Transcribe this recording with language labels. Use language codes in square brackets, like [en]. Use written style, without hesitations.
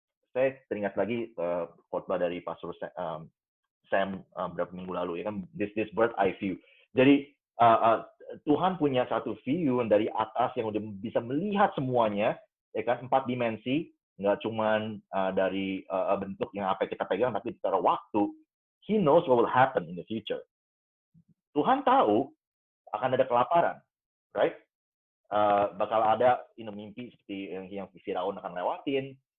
[id] Saya teringat lagi khotbah dari Pastor Sam beberapa minggu lalu, ya kan, [en] this bird eye view. [id] Jadi Tuhan punya satu view dari atas yang udah bisa melihat semuanya, ya kan, 4 dimensi, nggak cuman dari bentuk yang apa kita pegang, tapi secara waktu. [en] He knows what will happen in the future. [id] Tuhan tahu akan ada kelaparan, right? Bakal ada mimpi seperti yang Firaun akan lewatin.